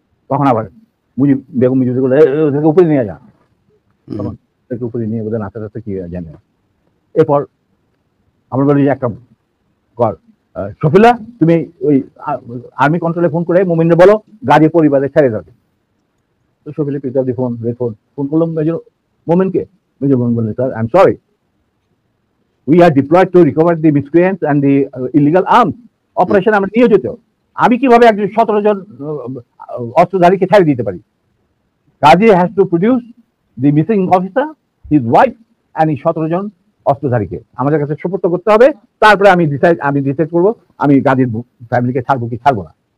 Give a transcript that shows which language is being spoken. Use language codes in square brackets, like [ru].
[bn] তখন আবার মুজিব, বেগম মুজিব উপরে নিয়ে যা, তখন উপরে নিয়ে বোধহয় নাচা টাচা কি জানে। এরপর আমরা বলি যে একটা কর, শফিলা তুমি ওই আর্মি কন্ট্রোলে ফোন করে মোমিনরে বলো গাজীর পরিবারে ছেড়ে যাবে। তো শফিলা [en] pick up the phone, [bn] ফোন করলাম মেজর মোমেনকে। মেজর মোমেন বললেন, sir [en] I am sorry, we are deployed to recover the miscreants and the illegal arms operation [bn] আমরা নিয়োজিত। আমি কিভাবে একজন 17 জন অস্ত্রধারীকে ছেড়ে দিতে পারি? [en] Gazi has to produce the missing officer, his wife and [bn] এই 17 জন অস্ত্রধারীকে আমাদের কাছে সুপর্দ করতে হবে। তারপরে আমি ডিসাইড করবো আমি গাজীর ফ্যামিলিকে ছাড়বো কি ছাড়বো না।